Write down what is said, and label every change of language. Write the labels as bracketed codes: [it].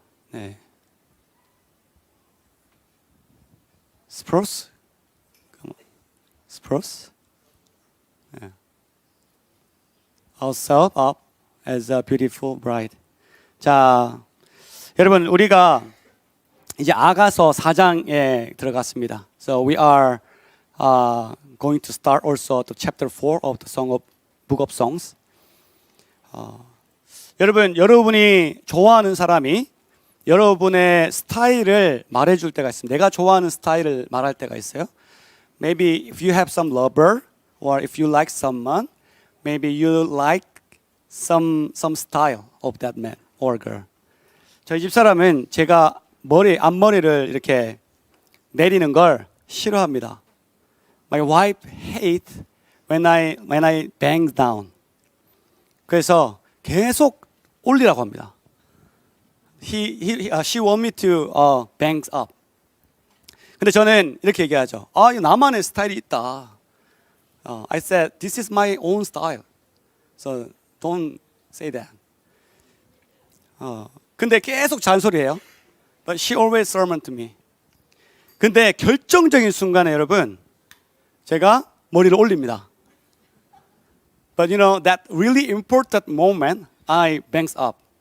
[ko] 네. [en] Spruce? Spruce? 네. Ourselves up as a beautiful bride. [ko] 자, 여러분 우리가 이제 아가서 4장에 들어갔습니다. [en] So we are going to start also to chapter 4 of the Book of Songs. [ko] 여러분이 좋아하는 사람이 여러분의 스타일을 말해줄 때가 있습니다. 내가 좋아하는 스타일을 말할 때가 있어요. [en] Maybe if you have some lover or if you like someone, maybe you like some style of that man or girl. [ko] 저희 집사람은 제가 앞머리를 이렇게 내리는 걸 싫어합니다. [en] My wife hates when I bang down. [ko] 그래서 계속 올리라고 합니다. [en] She want me to bang up. [ko] 근데 저는 이렇게 얘기하죠. 이거 나만의 스타일이 있다. [en] I said, this is my own style. So don't say that. [ko] 근데 계속 잔소리해요. [en] But she always sermon to me. [ko] 근데 결정적인 순간에 여러분, 제가 머리를 올립니다. [en] But you know, that really important moment, I bangs up.